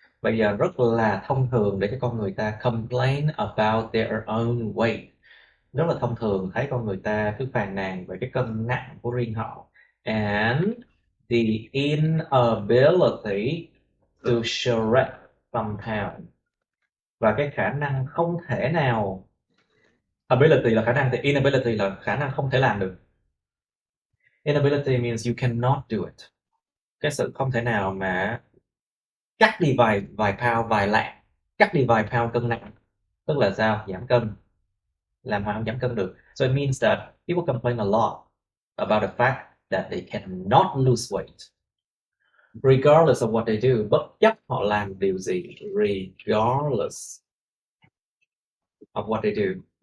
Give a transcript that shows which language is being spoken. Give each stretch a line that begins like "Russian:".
Vietnamese: Bây giờ rất là thông thường để cho con người ta
English: complain about their own weight.
Vietnamese: Rất là thông thường thấy con người ta cứ phàn nàn về cái cân nặng của riêng họ.
English: And the inability to shred somehow.
Vietnamese: Và cái khả năng không thể nào, ability là khả năng thì inability là khả năng không thể làm được.
English: Inability means you cannot do it.
Vietnamese: Cái sự không thể nào mà cắt đi vài pound, vài lạng, cắt đi vài pound cân nặng, tức là sao? Giảm cân, làm họ không giảm cân được.
English: So it means that people complain a lot about the fact that they cannot lose weight, regardless of what they do.
Vietnamese: Bất chấp họ làm điều gì,
English: regardless of what they do.